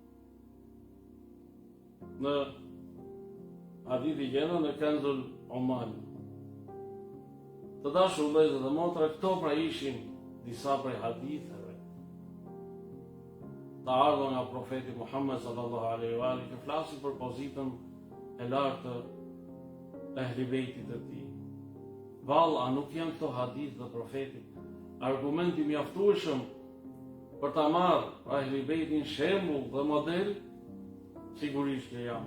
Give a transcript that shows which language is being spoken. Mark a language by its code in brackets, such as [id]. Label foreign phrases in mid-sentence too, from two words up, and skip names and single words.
[sq] Në hadithi gjendet në Kanzul Ummal. Të dashur vëllezër dhe motra, këto pra ishin disa prej haditheve të ardhur nga profeti Muhammed [ar] صلى الله عليه وآله, [sq] që flasin për pozitën e lartë të ehli bejtit të tij. Vallë, a nuk janë këto hadith të profetit argumenti mjaftueshëm për ta marrë ehli bejtin shembull dhe model? Sigurisht që janë.